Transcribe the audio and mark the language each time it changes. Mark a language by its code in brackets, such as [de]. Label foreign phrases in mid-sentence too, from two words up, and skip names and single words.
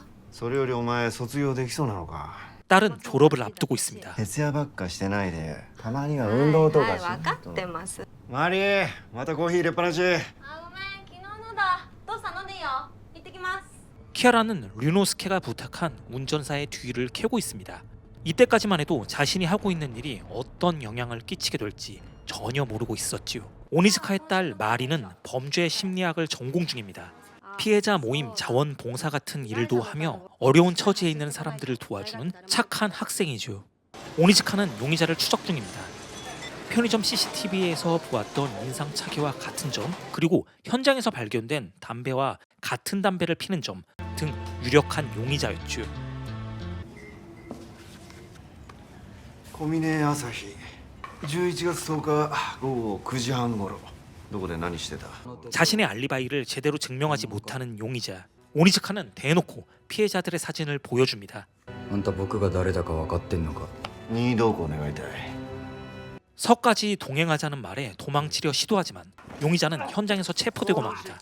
[ja] それよりお前卒業できそうなのか [ko] 딸은 졸업을 앞두고 있습니다. [ja] 徹夜ばっかしてないでたまには運動とかし分かってますマリーまたコーヒー入れっぱなしごめん昨日のだ父さん飲んでいいよ行ってきます [ko] 키아라는 류노스케가 부탁한 운전사의 뒤를 캐고 있습니다. 이때까지만 해도 자신이 하고 있는 일이 어떤 영향을 끼치게 될지 전혀 모르고 있었지요. 오니즈카의 딸 마리는 범죄 심리학을 전공 중입니다. 피해자 모임 자원봉사 같은 일도 하며 어려운 처지에 있는 사람들을 도와주는 착한 학생이죠. 오니즈카는 용의자를 추적 중입니다. 편의점 CCTV에서 보았던 인상착의와 같은 점, 그리고 현장에서 발견된 담배와 같은 담배를 피는 점 등 유력한 용의자였죠. [ja] 小峰朝日11月10日午後9時半頃どこで何してた [ko] 자신의 알리바이를 제대로 증명하지 못하는 용의자. 오니즈카는 대놓고 피해자들의 사진을 보여줍니다. [ja] あんた僕が誰だか分かってんのか。任意同行願いたい [ko] 서까지 동행하자는 말에 도망치려 시도하지만 용의자는 현장에서 체포되고 맙니다.